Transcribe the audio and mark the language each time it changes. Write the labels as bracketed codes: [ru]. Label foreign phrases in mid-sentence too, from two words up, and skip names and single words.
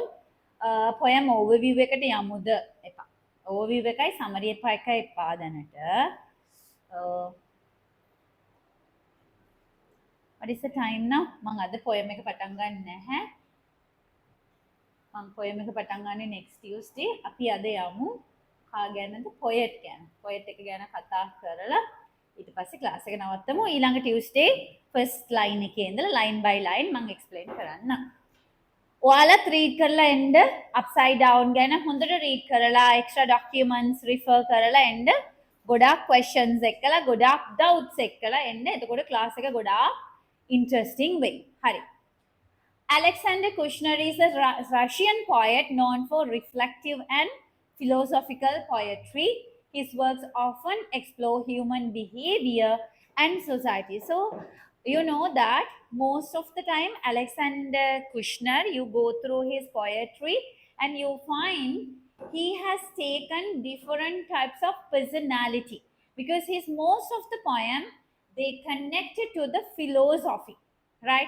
[en] Poem overview [si] එකට යමුද එපා. Overview එකයි summary එකයි එපා දැනට. [en] What is the time now? [si] මම අද poem එක පටන් ගන්න නැහැ. මම poem එක පටන් ගන්නේ [en] next Tuesday. [si] අපි අද යමු කා ගැනද poet ගැන. poet එක ගැන කතා කරලා ඊට පස්සේ class එක නවත්තමු. ඊළඟ Tuesday [en] first line [si] එකේ ඉඳලා [en] line by line [si] මම explain කරන්න. ඔයාලත් read කරලා එන්න [en] upside down [si] ගැන හොඳට read කරලා [en] extra documents refer [si] කරලා එන්න. ගොඩාක් questions එක්කලා ගොඩාක් doubts එක්කලා එන්න. එතකොට class එක ගොඩාක් [en] interesting way. [si] Hari. [en] Alexander Kushner is a Russian poet known for reflective and philosophical poetry. His works often explore human behavior and society. So, you know that most of the time, Alexander Kushner, you go through his poetry and you find he has taken different types of personality because his most of the poem they connected to the philosophy, right?